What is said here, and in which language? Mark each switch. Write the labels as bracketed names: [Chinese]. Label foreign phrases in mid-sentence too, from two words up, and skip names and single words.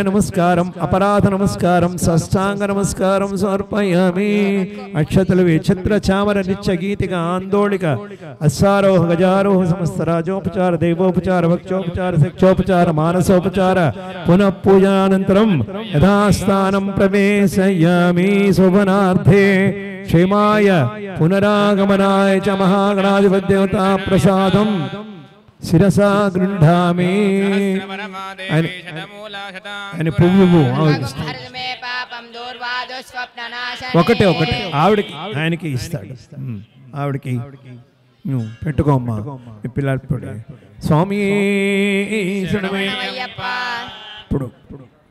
[Sanskrit] नमस्कारम् अपराध नमस्कारं साष्टांग नमस्कारं समर्पयामि अक्षतल छत्र चामर नित्य गीतिका आंदोलिक अश्वारोह गजारोह समस्त राजोपचार देवोपचार भक्तोपचार शिक्षोपचार मानसोपचार पुनः पूजनानन्तरं यथास्थानं प्रवेशयामि शोभनार्थे क्षेमाय पुनरागमनाय च महागणाधिपति देवता प्रसादं शिरसा गृह्णामि [Telugu] అని పువ్వు ఒకటే ఒకటే ఆవిడకి ఆయనకి ఇస్తాడు ఆవిడకి నువ్వు పెట్టుకోమ్మా మీ పిల్లలు స్వామి ఇప్పుడు